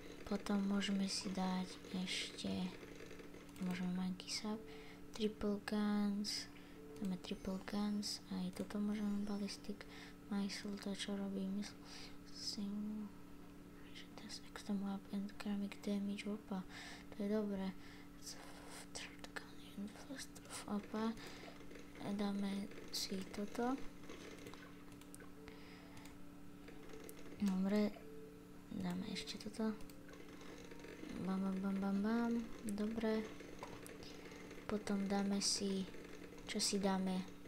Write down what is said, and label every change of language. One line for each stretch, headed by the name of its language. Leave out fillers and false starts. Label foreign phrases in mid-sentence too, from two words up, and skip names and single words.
Slovak: Potom môžeme si dať ešte, môžeme
English: monkey sub, triple guns,
Slovak: dáme
English: triple guns,
Slovak: aj toto môžeme
English: ballistic missile,
Slovak: to čo robí, myslím, že to je
English: extreme weapon, ceramic damage,
Slovak: opa, to je dobré.
English: Third gun in first, opa,
Slovak: dáme si toto. Dobre, dáme ešte toto. Bam, bam, bam, bam, bam. Dobre. Potom dáme si, čo si dáme?